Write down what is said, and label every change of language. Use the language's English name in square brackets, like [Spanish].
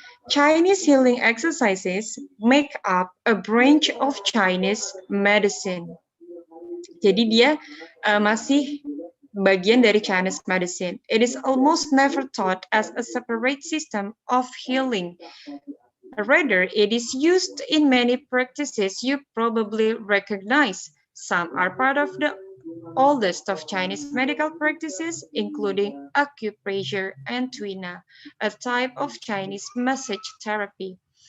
[English] Chinese healing exercises make up a branch of Chinese medicine. [Indonesian] Jadi dia masih bagian dari Chinese medicine. [English] It is almost never taught as a separate system of healing. Rather, it is used in many practices you probably recognize. Some are part of the oldest of Chinese medical practices, including acupressure and tuina, a type of Chinese massage therapy.